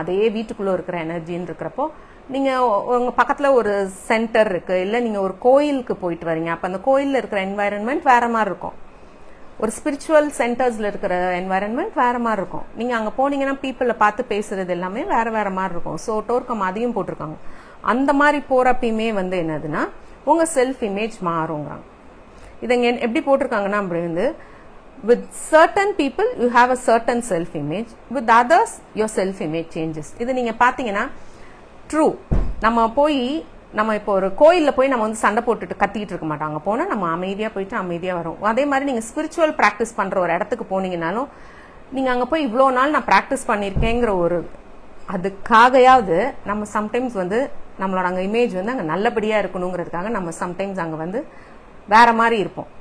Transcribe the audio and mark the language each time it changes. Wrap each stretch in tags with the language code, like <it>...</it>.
<ta>அதே வீட்டுக்குள்ள இருக்கிற எனர்ஜின்னு இருக்கிறப்போ நீங்க உங்க பக்கத்துல ஒரு சென்டர் இருக்கு, இல்ல நீங்க ஒரு கோயிலுக்கு போயிட்டு வரீங்க, அப்ப அந்த கோயில்ல இருக்கிற என்வாயரன்மெண்ட் வேற மாதிரி இருக்கும். ஒரு ஸ்பிரிச்சுவல் சென்டர்ஸ்ல இருக்கிற என்வாயரன்மெண்ட் வேற மாதிரி இருக்கும். நீங்க அங்க போனீங்கன்னா பீப்புளை பார்த்து பேசுறது எல்லாமே வேற வேற மாதிரி இருக்கும். ஸோ டோர்க்கம் அதையும் போட்டிருக்காங்க. அந்த மாதிரி போறப்பயுமே வந்து என்னதுன்னா உங்க செல்ஃப் இமேஜ் மாறுங்கிறாங்க. இதை எப்படி போட்டிருக்காங்கன்னா, அப்படி வந்து</ta> <en>with certain people you have a certain self image, with others your self image changes.</en> <ta>இது நீங்க பாத்தீங்கன்னா ட்ரூ. நம்ம இப்போ ஒரு கோயில்ல போய் நம்ம வந்து சண்டை போட்டுட்டு கத்திக்கிட்டு இருக்க மாட்டோம். அங்க போனா நம்ம அமைதியா போயிட்டு அமைதியா வரும். அதே மாதிரி நீங்க ஸ்பிரிச்சுவல் பிராக்டிஸ் பண்ற ஒரு இடத்துக்கு போனீங்கன்னாலும் நீங்க அங்க போய் இவ்வளோ நாள் நான் பிராக்டிஸ் பண்ணிருக்கேங்கிற ஒரு அதுக்காகையாவது நம்ம சம்டைம்ஸ் வந்து நம்மளோட அங்க இமேஜ் வந்து அங்க நல்லபடியா இருக்கணுங்கிறதுக்காக நம்ம சம்டைம்ஸ் அங்க வந்து வேற மாதிரி இருப்போம்.</ta>